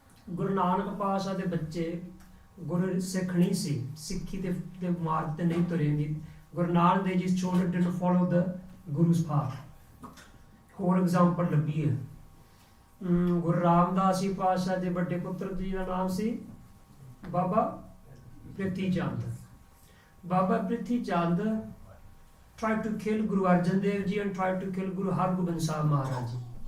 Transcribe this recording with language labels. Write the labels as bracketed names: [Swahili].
[Punjabi] ਗੁਰੂ ਨਾਨਕ ਪਾਤਸ਼ਾਹ ਦੇ ਬੱਚੇ ਗੁਰੂ ਸਿੱਖ ਨਹੀਂ ਸੀ, ਸਿੱਖੀ ਦੇ ਮਾਰਗ ਤੇ ਨਹੀਂ ਤੁਰੇ ਨਹੀਂ। [English] Guru Nanak Dev ji children didn't follow the Guru's path। [Punjabi] ਹੋਰ ਐਗਜ਼ਾਮਪਲ ਲੱਭੀਏ। ਗੁਰੂ ਰਾਮਦਾਸ ਜੀ ਪਾਤਸ਼ਾਹ ਦੇ ਵੱਡੇ ਪੁੱਤਰ ਜੀ ਦਾ ਨਾਮ ਸੀ ਬਾਬਾ ਪ੍ਰਿਥੀ ਚੰਦ। [English] Baba Prithi Chand tried to kill Guru Arjan Dev ji and tried to kill Guru Hargobind Sahib Maharaj ji.